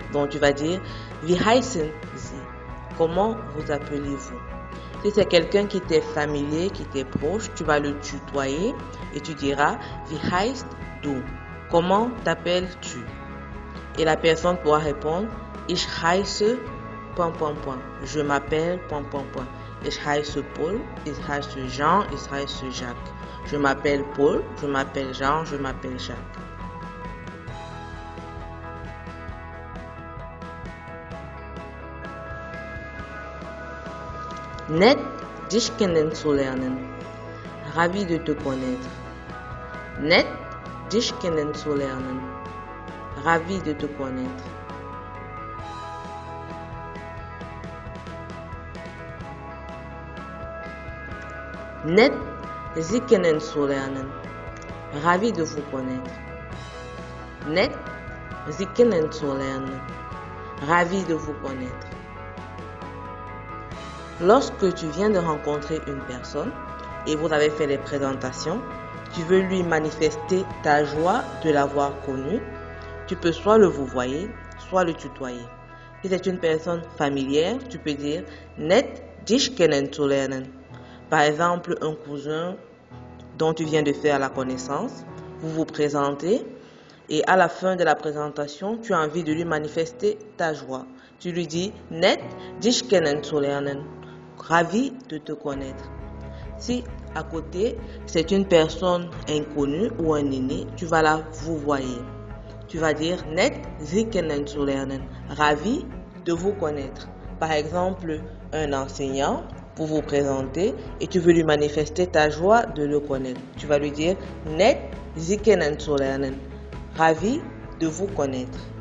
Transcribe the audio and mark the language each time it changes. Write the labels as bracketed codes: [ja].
[fr] Donc tu vas dire [de] Wie heißen Sie? [fr] Comment vous appelez-vous? Si c'est quelqu'un qui t'est familier, qui t'est proche, tu vas le tutoyer et tu diras [de] Wie heißt du? [fr] Comment t'appelles-tu? Et la personne pourra répondre [de] Ich heiße ... [fr] Je m'appelle ... [de] Ich heiße Paul, ich heiße Jean, ich heiße Jacques. [fr] Je m'appelle Paul, je m'appelle Jean, je m'appelle Jacques. [de] Nett, dich kennenzulernen. [fr] Ravi de te connaître. [de] Nett, dich kennenzulernen. [fr] Ravi de te connaître. [de] Nett, Sie kennenzulernen. [fr] Ravi de vous connaître. [de] Nett, Sie kennenzulernen. [fr] Ravi de vous connaître. Lorsque tu viens de rencontrer une personne et vous avez fait les présentations, tu veux lui manifester ta joie de l'avoir connu, tu peux soit le vouvoyer, soit le tutoyer. Si c'est une personne familière, tu peux dire [de] Nett, dich kennenzulernen. [fr] Par exemple, un cousin dont tu viens de faire la connaissance, vous vous présentez et à la fin de la présentation, tu as envie de lui manifester ta joie. Tu lui dis [de] Nett, dich kennenzulernen. [fr] Ravi de te connaître. Si à côté, c'est une personne inconnue ou un aîné, tu vas la vouvoyer. Tu vas dire [de] Nett, Sie kennenzulernen. [fr] Ravi de vous connaître. Par exemple, un enseignant, vous vous présentez et tu veux lui manifester ta joie de le connaître. Tu vas lui dire [de] Nett, Sie kennenzulernen. [fr] Ravi de vous connaître.